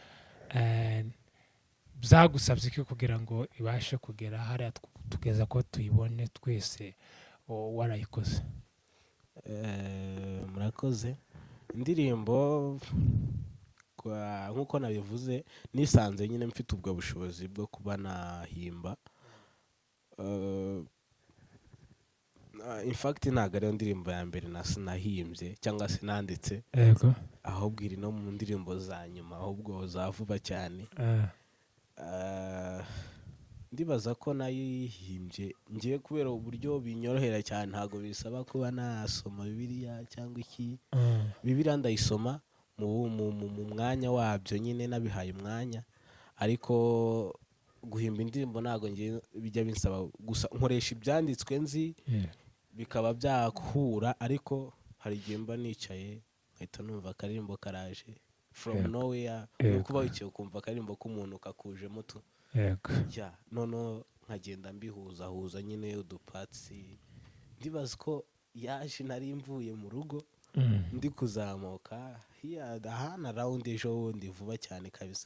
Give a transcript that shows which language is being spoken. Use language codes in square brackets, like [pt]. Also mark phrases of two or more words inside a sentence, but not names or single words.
[rw] Byagusabye iki kugira ngo ibashe kugera hariya tugeza ko tuyibone twese warayikoze? Murakoze. Indirimbo nk'uko nabivuze nisanze nyine mfite ubwo bushobozi bwo kuba nahimba. [en] In fact [rw] ntabwo ariyo ndirimbo ya mbere nahimbye cyangwa se nanditse, ahubwo iri no mu ndirimbo za nyuma, ahubwo za vuba cyane. Ndibaza ko nayihimbye ngiye kubera uburyo binyorohera cyane. Ntabwo bisaba kuba nasoma Bibiliya cyangwa iki. Bibiliya ndayisoma mu mwanya wabyo nyine nabihaye umwanya, ariko guhimba indirimbo ntabwo bijya binsaba. Gusa nkoresha ibyanditswe nzi bikaba byahura, ariko hari igihe mba nicaye nkahita numva akaririmbo karaje [en] from nowhere, [rw] kuba wicaye ukumva akaririmbo k'umuntu kakujemo tu. Noneho nkagenda mbihuzahuza nyine udupatsi. Ndibaza ko yaje nari mvuye mu rugo ndi kuzamuka ahana rawundi ejo bundi vuba cyane kabisa.